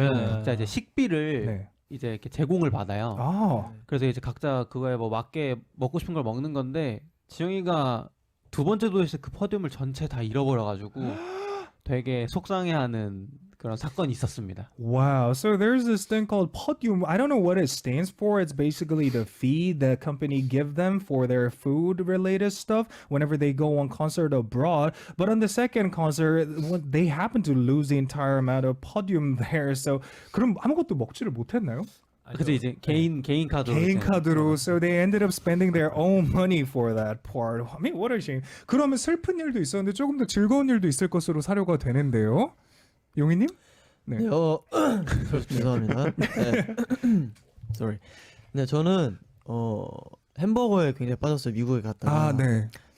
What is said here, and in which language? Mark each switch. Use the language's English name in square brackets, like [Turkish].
[Korean] 네. 각자 이제 식비를 네. 이제 이렇게 제공을 받아요. 아, 그래서 이제 각자 그거에 뭐 맞게 먹고 싶은 걸 먹는 건데 지영이가 두 번째 도에서 그 퍼듐을 전체 다 잃어버려가지고 되게 속상해하는 그런 사건이 있었습니다. wow. [English] So there's this thing called podium. I don't know what it stands for. It's basically the fee the company give them for their food related stuff whenever they go on concert abroad. But on the second concert, they happen to lose the entire amount of podium there. [Korean] So 그럼 아무것도 먹지를 못했나요? 그래서 이제 개인 카드로 개인 카드로. [English] So they ended up spending their own money for that part. I mean, what a shame. [Korean] 그러면 슬픈 일도 있었는데 조금 더 즐거운 일도 있을 것으로 사료가 되는데요. 용희님? 네. 네, 죄송합니다. 네. Sorry. 네, 저는 햄버거에 굉장히 빠졌어요. 미국에 갔다가. 아, 네.